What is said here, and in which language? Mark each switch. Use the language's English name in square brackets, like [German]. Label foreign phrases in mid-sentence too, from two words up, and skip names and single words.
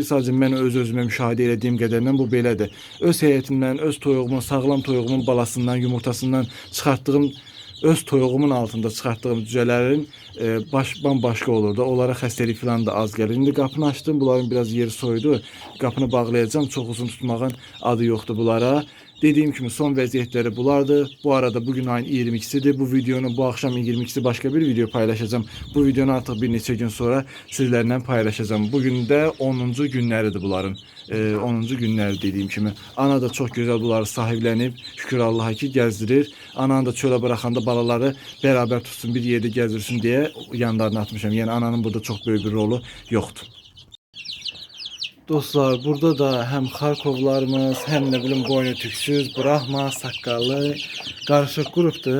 [Azerbaijani] Sadəcə mən öz-özümə müşahidə etdiyim qədərlə bu belədir. Öz heyətimdən, öz toyuğumun, sağlam toyuğumun balasından, yumurtasından çıxartdığım, öz toyuğumun altında çıxartdığım cücələrin bambaşqa olurdu. Onlara xəstəlik falan da az gəlir. İndi qapını açdım, bunların biraz yeri soydu. Qapını bağlayacağım, çox uzun tutmağın adı yoxdur bunlara. Dediyim kimi son vəziyyətləri bulardır. Bu arada bugün ayın 22'sidir. [Turkish] Bu videonun bu akşam 22'si başka bir video paylaşacağım. Bu videonu artık bir neçə gün sonra sizlerle paylaşacağım. [Azerbaijani] Bugün də 10-cu günləridir bunların. 10-cu günləri dediyim kimi. Ana da çox gözəl bunları sahiblənib. Şükür Allah'a ki gəzdirir. Ananı da çölə bıraxanda balaları beraber tutsun, bir yerdə gəzdirsin deyə yanlarına atmışam. Yəni ananın burada çox böyük bir rolu yoxdur. Dostlar, burada da hem Xarkovlarımız, [Turkish] hem ne bilim [Azerbaijani] boynu tüksüz, Brahma, saqqallı, qarışıq qrupdur.